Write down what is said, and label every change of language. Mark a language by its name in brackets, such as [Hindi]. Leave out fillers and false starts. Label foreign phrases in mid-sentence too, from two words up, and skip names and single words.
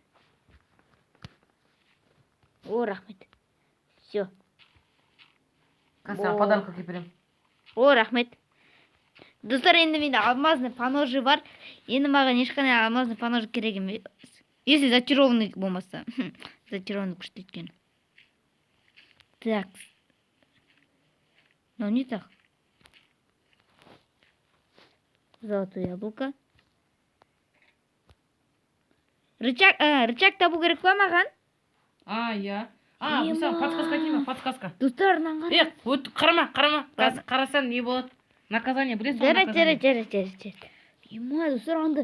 [Kazakh] О, рахмет. Все. Саған подарок әкеліп беремін. О, рахмет. Достар, енді менде [Russian] алмазный поножи [Kazakh] бар. Енді маған ешқандай [Russian] алмазный поножи [Kazakh] керек емес. [Russian] Если зачарованный [Kazakh] болмаса. Зачарованный күшті екен. [Russian] Так. Ну, не так. Золотое яблоко. [Kazakh] Рычаг табу керек па маған? Иә. Мысалы, подсказка деймін, подсказка. Достарынан қара. Қарама. Қарасаң не болады? Наказание, білесің ғой наказание? Жарайды. Ема, достар, аңды.